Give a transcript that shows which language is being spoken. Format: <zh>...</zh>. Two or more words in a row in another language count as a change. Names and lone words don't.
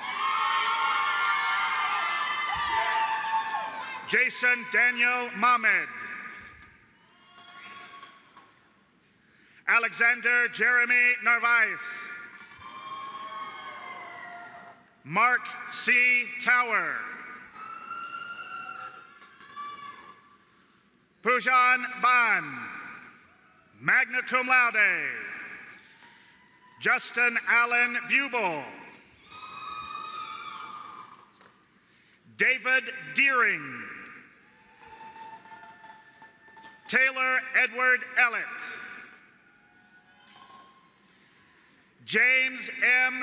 <en>Jason Daniel Mahmed. Alexander Jeremy Narvaez. Mark C. Tower. Pujan Ban.</en> <la>Magna cum laude.</la> <en>Justin Allen Bubel. David Deering. Taylor Edward Ellett. James M.</en>